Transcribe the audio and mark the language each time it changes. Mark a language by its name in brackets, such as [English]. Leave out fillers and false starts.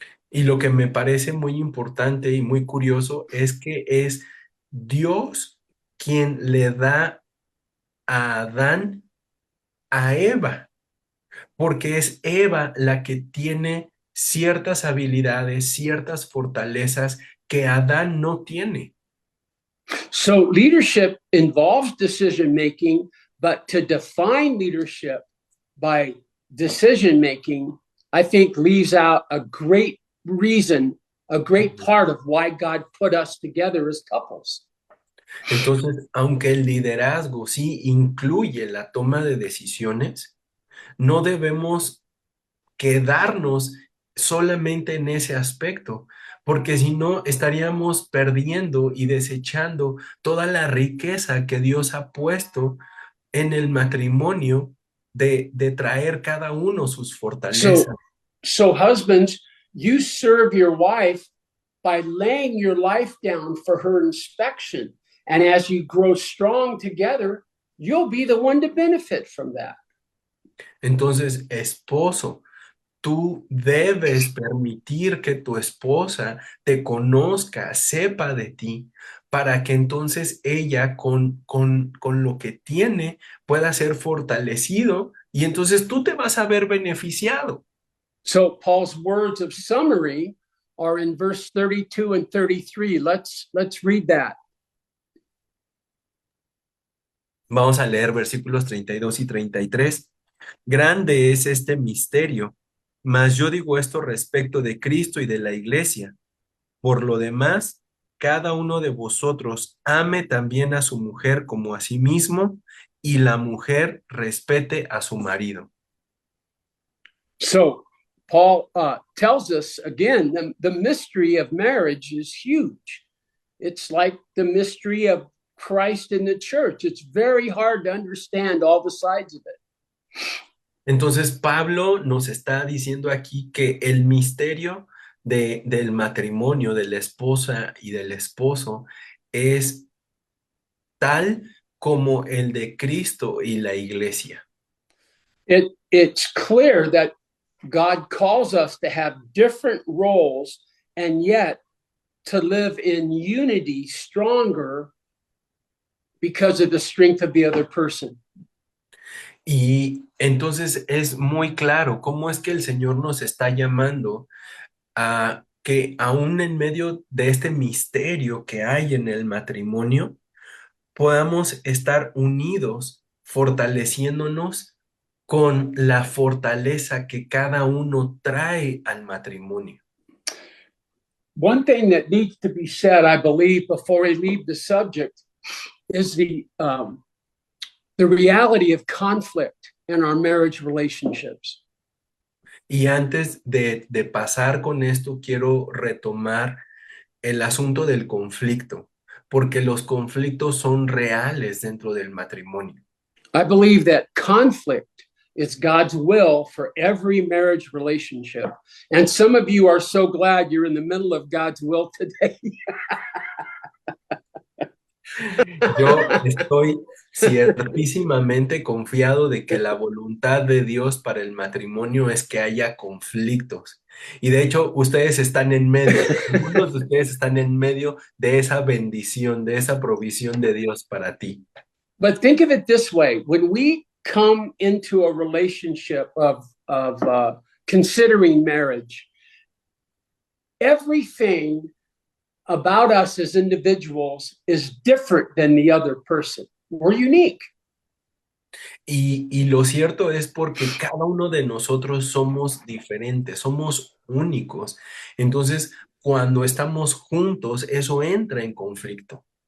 [Spanish] Y lo que me parece muy importante y muy curioso es que es Dios quien le da a Adán a Eva, porque es Eva la que tiene ciertas habilidades, ciertas fortalezas que Adán no tiene. [English] So leadership involves decision making, but to define leadership by decision making, I think leaves out a great reason, a great part of why God put us together as couples. [Spanish] Entonces, aunque el liderazgo sí incluye la toma de decisiones, no debemos quedarnos solamente en ese aspecto, porque si no estaríamos perdiendo y desechando toda la riqueza que Dios ha puesto en el matrimonio de traer cada uno sus fortalezas. [English] So husbands, you serve your wife by laying your life down for her inspection. And as you grow strong together, you'll be the one to benefit from that. [Spanish] Entonces, esposo, tú debes permitir que tu esposa te conozca, sepa de ti, para que entonces ella con lo que tiene pueda ser fortalecido y entonces tú te vas a ver beneficiado. [English] So Paul's words of summary are in verse 32 and 33. Let's read that. [Spanish] Vamos a leer versículos 32 y 33. Grande es este misterio, mas yo digo esto respecto de Cristo y de la iglesia. Por lo demás, cada uno de vosotros ame también a su mujer como a sí mismo, y la mujer respete a su marido. [English] So Paul tells us again, the mystery of marriage is huge. It's like the mystery of Christ in the church. It's very hard to understand all the sides of it. [Spanish] Entonces Pablo nos está diciendo aquí que el misterio del matrimonio, de la esposa y del esposo, es tal como el de Cristo y la iglesia. [English] It's clear that God calls us to have different roles and yet to live in unity stronger because of the strength of the other person. [Spanish] Y entonces es muy claro cómo es que el Señor nos está llamando a que aún en medio de este misterio que hay en el matrimonio, podamos estar unidos, fortaleciéndonos con la fortaleza que cada uno trae al matrimonio. [English] One thing that needs to be said, I believe, before we leave the subject is the reality of conflict in our marriage relationships. [Spanish] Y antes de pasar con esto, quiero retomar el asunto del conflicto, porque los conflictos son reales dentro del matrimonio. [English] I believe that conflict is God's will for every marriage relationship. And some of you are so glad you're in the middle of God's will today. [Spanish] Yo estoy ciertísimamente confiado de que la voluntad de Dios para el matrimonio es que haya conflictos. Y de hecho, ustedes están en medio, algunos de ustedes están en medio de esa bendición, de esa provisión de Dios para ti. [English] But think of it this way, when we come into a relationship of considering marriage, everything about us as individuals is different than the other person. We're unique. [Spanish] Y lo cierto es porque cada uno de nosotros somos diferentes, somos únicos. Entonces, cuando estamos juntos, eso entra en conflicto.